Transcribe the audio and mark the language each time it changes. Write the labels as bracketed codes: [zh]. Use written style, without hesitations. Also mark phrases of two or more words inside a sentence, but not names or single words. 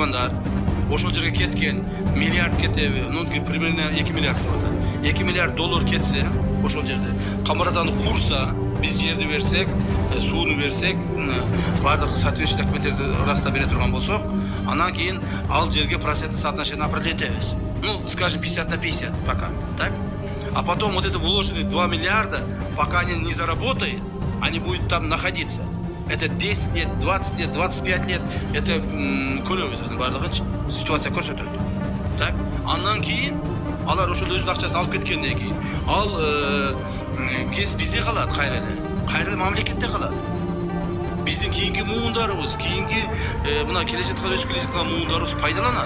[ky] Өзбек туугандар, ошол жерге кеткен миллиард кетеби, [ru] ну примерно [ky] 2 миллиард деп атат. 2 миллиард доллар кетсе, ошол жерде Камбараданы курса, биз жерди берсек, сууну берсек, бардык соответствующий документтерди раста бере турган болсок, анан кийин ал жерге [ru] процентный соотношение определить [ky] этебиз. [ru] Ну, скажем, 50 на 50 пока, так? А потом вот это вложенные 2 миллиарда, пока они не заработают, они будут там находиться. Это 10 лет, 20 лет, 25 лет, это [ky] көрөбүз анын бардыгын ситуация көрсөтөт. [ru] Так? [ky] Андан кийин алар ошол өзүнүн акчасын алып кеткенден кийин ал кез бизде калат кайра эле мамлекетте калат. Биздин кийинки муундарыбыз, кийинки мына келе жаткан өсүп келе жаткан муундарыбыз пайдаланат.